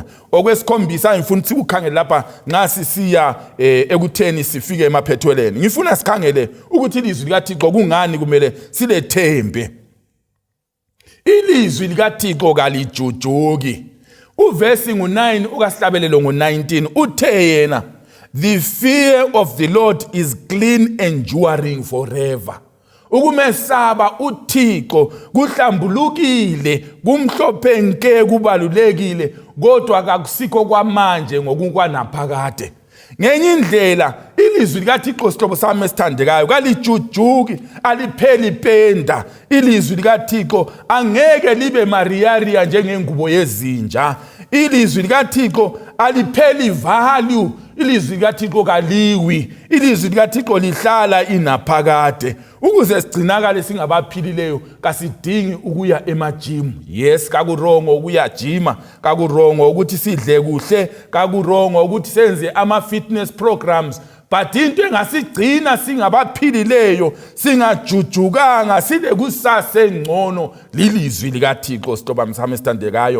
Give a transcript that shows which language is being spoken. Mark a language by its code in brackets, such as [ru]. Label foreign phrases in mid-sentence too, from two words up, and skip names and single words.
[nd] Okwesikhombisa ngifuna ukuthi ukhangele lapha nxa sisiya ekutheni sifike emaphethelweni. Ngifuna sikhangele ukuthi ilizwi likaThixo kungani kumele silethembe. Ilizwi likaThixo kalijujuki. Uvesi ngo9 ukasihlabelelo ngo19 uthe yena, [en] the fear of the Lord is clean, enduring forever. [nd] Ukumesaba uThixo kuhlambulukile, kumhlophe nke, kubalulekile, kodwa akusikho kwamanje ngokukwanaphakade. Ngenye indlela ilizwi likaThixo sihlobo sami esithandekayo kalijujuki, alipheli penda. Ilizwi likaThixo angeke libe mariaria njengengubo yezinja. Ilizwi likaThixo alipheli value. Ilizwi likaThixo kaliwi. Ilizwi likaThixo lihlala inaphakade. Ukuze sigcinakale singabaphilileyo kasidingi ukuya emagym. [en] Yes, [nd] kakurongo ukuya jima, kakurongo ukuthi sidle kuhle, kakurongo ukuthi senze ama- [en] fitness programs. [nd] But into engasigcina singabaphilileyo, singajujukanga, sile kusasa engcono, lilizwi likaThixo sihlobo sami esithandekayo.